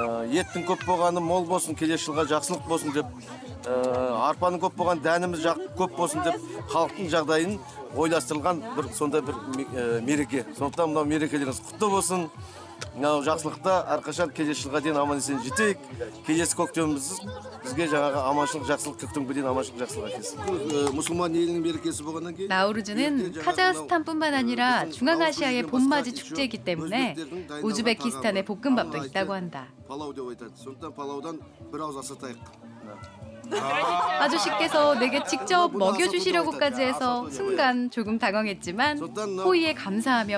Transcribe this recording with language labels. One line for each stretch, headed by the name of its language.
Kazakh: Еттің көп болғаны мол болсын, келесі жылға жақсылық болсын деп, арпаның көп болған дәніміз көп болсын деп, халықтың жағдайын ойластырылған бір сондай бір мереке. Сондықтан мынау мерекелеріңіз құтты болсын. мынау жақсылықта әрқашан келесі жылға дейін аман есен жетейік. Келесі көктеміміз бізге жаңағы аманшылық, жақсылық, көктемге дейін аманшылық, жақсылық әкелсін. мұсылман елінің мерекесі болғаннан кейін
Korean: 나우루즈는 카자흐스탄뿐만 아니라 중앙아시아의 봄맞이 축제이기 때문에 우즈베키스탄의 볶음밥도 있다고 한다.
Kazakh: палау деп айтады. сондықтан палаудан бір ауыз асатайық.
Korean: 아저씨께서 내게 직접 먹여주시려고까지 해서 순간 조금 당황했지만 호의에 감사하며